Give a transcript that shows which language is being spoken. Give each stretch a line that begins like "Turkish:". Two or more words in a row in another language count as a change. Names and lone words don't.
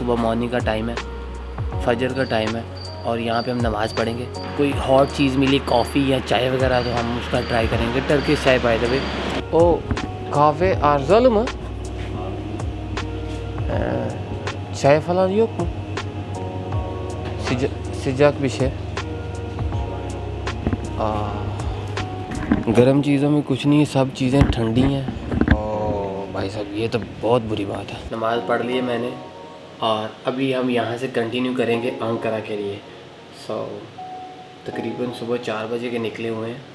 Hindi: सुबह मॉर्निंग का टाइम है, फजर का टाइम है और यहाँ पे हम नमाज़ पढ़ेंगे। कोई हॉट चीज़ मिली, कॉफ़ी या चाय वगैरह, तो हम उसका ट्राई करेंगे। टर्किश चाय
English: by the way.
Hindi: ओ
Turkish: kahve arızalı mı? Çay falan yok mu? sıcak bir şey।
Hindi: गर्म चीज़ों में कुछ नहीं है, सब चीज़ें ठंडी हैं। भाई साहब ये तो बहुत बुरी बात है। नमाज़ पढ़ ली है मैंने और अभी हम यहाँ से कंटिन्यू करेंगे अंकारा के लिए। तकरीबन सुबह 4 बजे के निकले हुए हैं।